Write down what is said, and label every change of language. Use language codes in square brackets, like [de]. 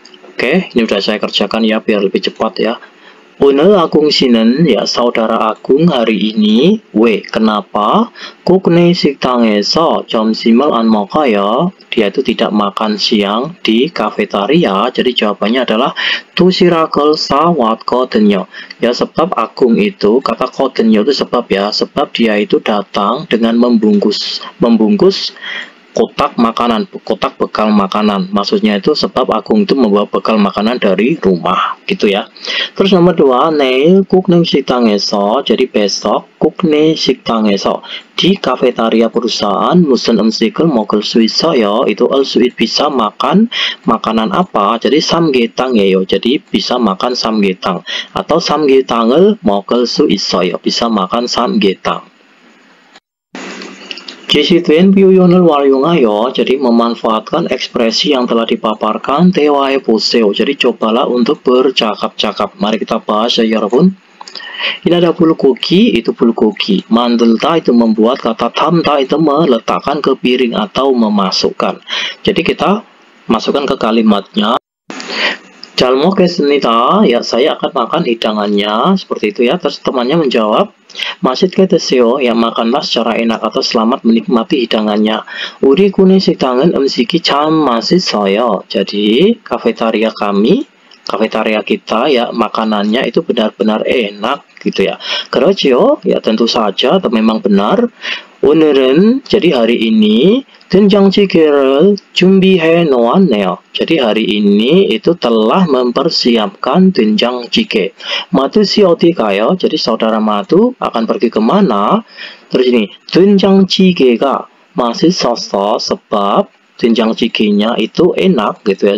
[id] Oke, ini udah saya kerjakan ya biar lebih cepat ya. [ko] 오늘 아궁 씨는 [id] ya saudara Agung hari ini kenapa [ko] 국내 식당에서 점심을 안 먹어요? [id] Dia itu tidak makan siang di kafetaria. Jadi jawabannya adalah [ko] 도시락을 싸왔거든요. [id] Ya sebab Agung itu kata 거든요 itu sebab ya, sebab dia itu datang dengan membungkus kotak makanan, kotak bekal makanan. Maksudnya itu sebab Agung itu membawa bekal makanan dari rumah, gitu ya. Terus nomor 2, [ko] 내일 국내 식당에서, [id] jadi besok [ko] 국내 식당에서 [id] di kafetaria perusahaan [ko] 무슨 음식을 먹을 수 있어요? [id] Itu al-suit bisa makan makanan apa? Jadi 삼계탕이에요. Jadi bisa makan [ko] 삼계탕 atau 삼계탕을 먹을 수 있어요. [id] Bisa makan 삼계탕. Jisituen [ko] 표현을 활용하여, [id] jadi memanfaatkan ekspresi yang telah dipaparkan [ko] 대화해 보세요. [id] Jadi cobalah untuk bercakap-cakap. Mari kita bahas ya [ko] 여러분. [id] Ini ada bulgogi, itu bulgogi. 만들다 itu membuat, kata 담다 itu meletakkan ke piring atau memasukkan. Jadi kita masukkan ke kalimatnya. [ko] 잘 먹겠습니다. [id] Ya, saya akan makan hidangannya. Seperti itu ya. Terus temannya menjawab, [ko] 맛있게 드세요. [id] Ya, makanlah secara enak atau selamat menikmati hidangannya. [ko] 우리 구내 식당은 음식이 참 맛있어요. [id] Jadi, kafetaria kami, kafetaria kita ya, makanannya itu benar-benar enak gitu ya. [ko] 그렇지요? [id] Ya, tentu saja atau memang benar. [ko] 오늘은, [id] jadi hari ini, [ko] 된장찌개를 준비해 놓았네요. [id] Jadi hari ini itu telah mempersiapkan 된장찌개. [ko] Madu si 어디 가요? [id] Jadi saudara Madu akan pergi kemana? Terus ini, [ko] 된장찌개가 맛있었어. [id] Sebab 된장찌개nya itu enak gitu ya.